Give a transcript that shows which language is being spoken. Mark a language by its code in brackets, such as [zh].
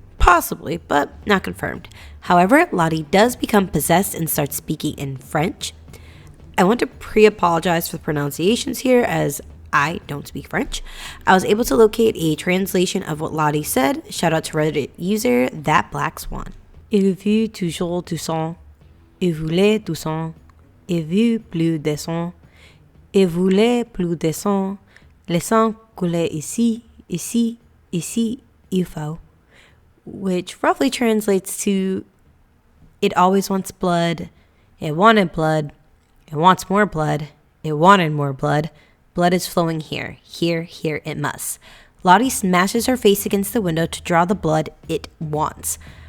[en] Possibly, but not confirmed. However, Lottie does become possessed and starts speaking in French. I want to pre-apologize for the pronunciations here, as I don't speak French. I was able to locate a translation of what Lottie said. Shout out to Reddit user ThatBlackSwan. [fr] Il veut toujours du sang. Il voulait du sang. Il veut plus de sang. Il voulait plus de sang. Le sang coulait ici, ici, ici, il faut. [en] Which roughly translates to, it always wants blood, it wanted blood, it wants more blood, it wanted more blood, blood is flowing here, here, here it must. Lottie smashes her face against the window to draw the blood it wants.